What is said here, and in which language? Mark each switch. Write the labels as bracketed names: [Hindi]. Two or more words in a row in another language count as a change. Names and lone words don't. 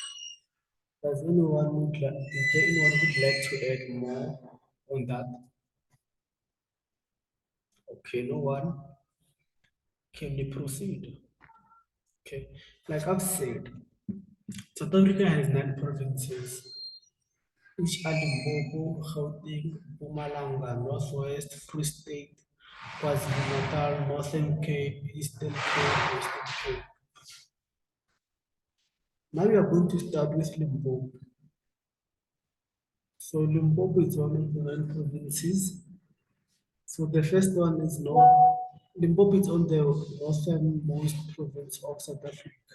[English] Is there anyone who would like to add more on that? Okay, no one. Can we proceed? Okay, like I've said, South Africa has 9 provinces, which are Limpopo, Gauteng, Mpumalanga, Northwest, Free State, KwaZulu-Natal, Northern Cape, Eastern Cape, Western Cape. Now we are going to start with Limpopo. So Limpopo is one of the 9 provinces. So the first one is Limpopo is on the northernmost province of South Africa.